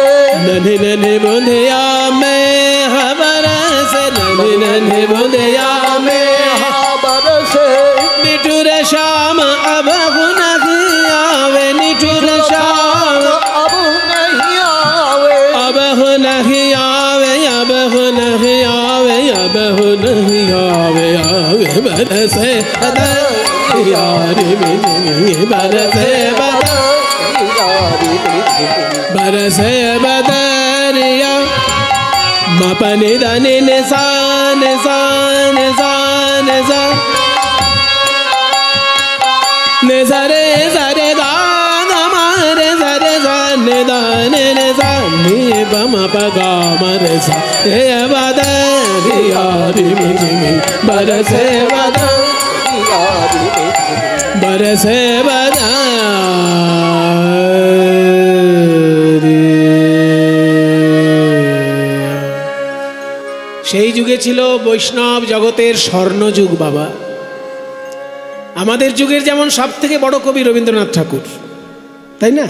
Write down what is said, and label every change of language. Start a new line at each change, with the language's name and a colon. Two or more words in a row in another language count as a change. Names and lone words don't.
Hindi: नन्ही नन्ही बूंदिया में नन्ही नन्ही बूंदिया में बरसे निठुर शाम अब नहीं आवे निठुर शाम अब नहीं आवे अब नहीं आवे अब नहीं आवे अब नहीं आवे आवे बरसे यारी में बरसे बरसे बदरिया ma pa ni da ni ni sa ni sa ni sa ni sa ni sa re ga ga ma re sa ni da ni ni sa ni pa ma pa ga ma re sa e ba da ri ya ri mi mi barase ba da ya ri mi barase ba da
Bangla: সেই যুগে ছিল বৈষ্ণব জগতের স্বর্ণযুগ বাবা। আমাদের যুগের যেমন সবথেকে বড় কবি রবীন্দ্রনাথ ঠাকুর, তাই না?